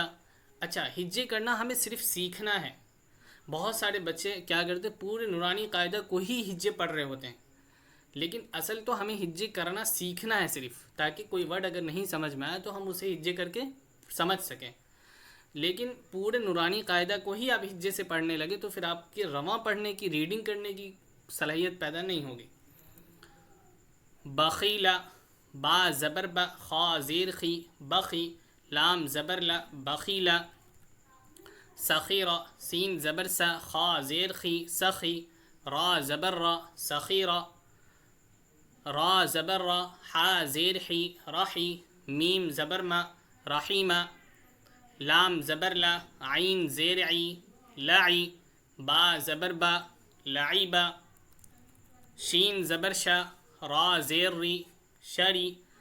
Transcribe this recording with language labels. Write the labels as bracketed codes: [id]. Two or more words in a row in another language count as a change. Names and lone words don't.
[ur] اچھا، ہجے کرنا ہمیں صرف سیکھنا ہے۔ بہت سارے بچے کیا کرتے، پورے نورانی قاعدہ کو ہی ہجے پڑھ رہے ہوتے ہیں، لیکن اصل تو ہمیں ہجے کرنا سیکھنا ہے صرف، تاکہ کوئی ورڈ اگر نہیں سمجھ میں آئے تو ہم اسے ہجے کر کے سمجھ سکیں۔ لیکن پورے نورانی قاعدہ کو ہی آپ ہجے سے پڑھنے لگے تو پھر آپ کے رواں پڑھنے کی، ریڈنگ کرنے کی صلاحیت پیدا نہیں ہوگی۔ بخیلا، با زبر با، خا زیر خی، بخی، لام زبر لا، بخیلا۔ سخیرہ، سین زبر سا، خا زیر خی، سخی، را زبر را، سخیرہ، را زبر را، حا زیر حی، رحی، میم زبر ما، رحیمہ، لام زبر لا، عین زیر عی، لعی، با زبر با، لعیبہ، شین زبر شا، را زیر ری، شری،